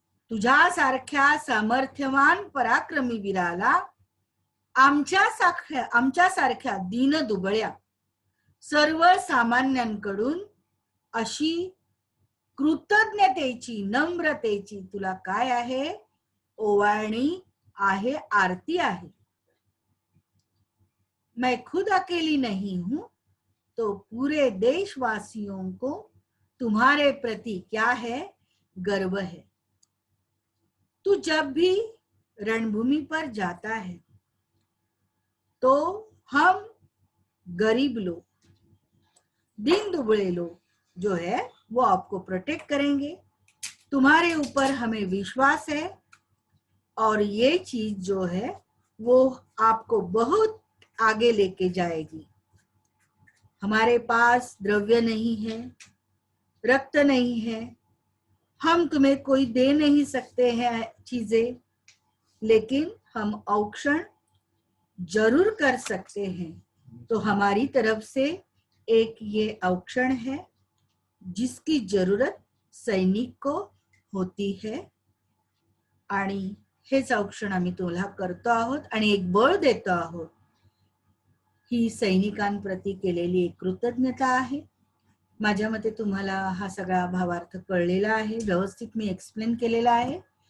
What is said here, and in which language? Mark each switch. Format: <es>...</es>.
<mr>तुझ्यासारख्या सामर्थ्यवान पराक्रमी वीराला आमच्यासारख्या दीनदुबळ्या सर्वसामान्यांकडून अशी कृतज्ञतेची, नम्रतेची तुला काय आहे, ओवाळणी आहे, आरती आहे.</mr> <hi>मैं खुद अकेली नहीं हूं तो पूरे देशवासियों को तुम्हारे प्रति क्या है, गर्व है. तू जब भी रणभूमि पर जाता है तो हम गरीब लोग, दीन दुबळे लोग जो है वो आपको प्रोटेक्ट करेंगे. तुम्हारे ऊपर हमें विश्वास है और ये चीज जो है वो आपको बहुत आगे लेके जाएगी. हमारे पास द्रव्य नहीं है, रक्त नहीं है, हम तुम्हें कोई दे नहीं सकते हैं चीजें, लेकिन हम औक्षण जरूर कर सकते हैं. तो हमारी तरफ से एक ये औक्षण है जिसकी जरूरत सैनिक को होती है</hi> <mr>आणि हेच औक्षण आम्ही तुला करतो आहोत आणि एक बळ देतो आहोत. ही सैनिकांप्रती केलेली एक कृतज्ञता आहे. माझ्या मते तुम्हाला हा सगळा भावार्थ कळलेला आहे, व्यवस्थित मी एक्सप्लेन केलेला आहे.</mr>